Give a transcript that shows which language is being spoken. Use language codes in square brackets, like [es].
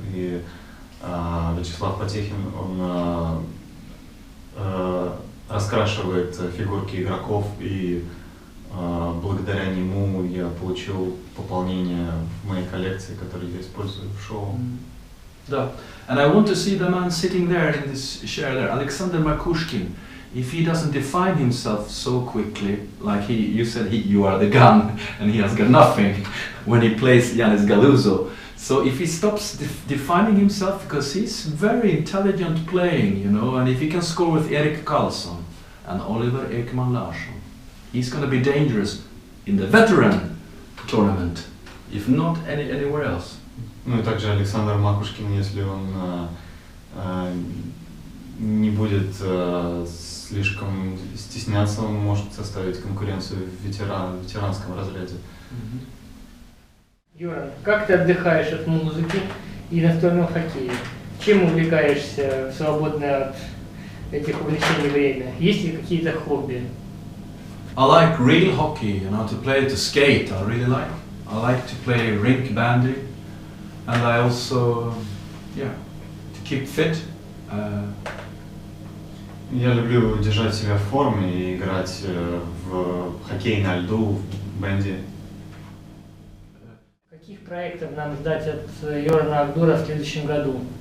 [ru] И Вячеслав Потехин, он раскрашивает фигурки игроков, и благодаря нему я получил пополнение в моей коллекции, которую я использую в шоу. Да. [en] And I want to see the man sitting there in this chair there, Alexander Makushkin. If he doesn't define himself so quickly, like you said, you are the gun, and he has got nothing when he plays Yanis Galuzzo. So if he stops defining himself, because he's very intelligent playing, you know, and if he can score with Erik Karlsson and Oliver Ekman Larsson, he's going to be dangerous in the veteran tournament, if not anywhere else. [ru] Ну и также Александр Макушкин, если он не будет слишком стесняться, он может составить конкуренцию в ветеранском разряде. Горан, как ты отдыхаешь от музыки и настольного хоккея? Чем увлекаешься в свободное от этих увлечений время? Есть ли какие-то хобби? [en] I like real hockey, you know, to play, to skate, I really like. I like to play rink bandy, and I also, to keep fit. [ru] Я люблю держать себя в форме и играть в хоккей на льду, в бенди. Каких проектов нам ждать от Горана Агдура в следующем году?